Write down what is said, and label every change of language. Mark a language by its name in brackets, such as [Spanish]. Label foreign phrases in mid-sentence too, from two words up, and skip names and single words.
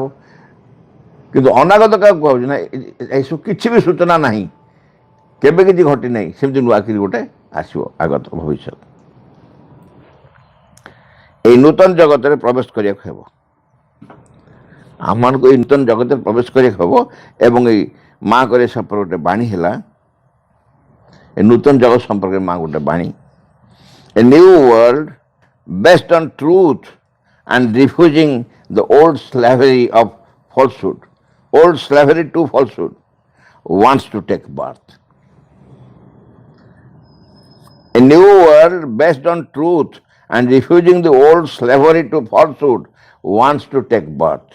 [Odia] କିନ୍ତୁ ଅନାଗତ କାହାକୁ କୁହାଯାଉଛି ନା, ଏସବୁ କିଛି ବି ସୂଚନା ନାହିଁ, କେବେ କିଛି ଘଟି ନାହିଁ, ସେମିତି ନୂଆକିରି ଗୋଟେ ଆସିବ ଆଗତ ଭବିଷ୍ୟତ। ଏଇ ନୂତନ ଜଗତରେ ପ୍ରବେଶ କରିବାକୁ ହେବ, ଆମମାନଙ୍କୁ ଏଇ ନୂତନ ଜଗତରେ ପ୍ରବେଶ କରିବାକୁ ହେବ। ଏବଂ ଏଇ ମାଆଙ୍କର ଏ ସମ୍ପର୍କ ଗୋଟେ ବାଣୀ ହେଲା, ଏ ନୂତନ ଜଗତ ସମ୍ପର୍କରେ ମା ଗୋଟେ ବାଣୀ, [English] a new world based on truth and refusing the old slavery of falsehood, old slavery to falsehood wants to take birth. A new world based on truth and refusing the old slavery to falsehood wants to take birth.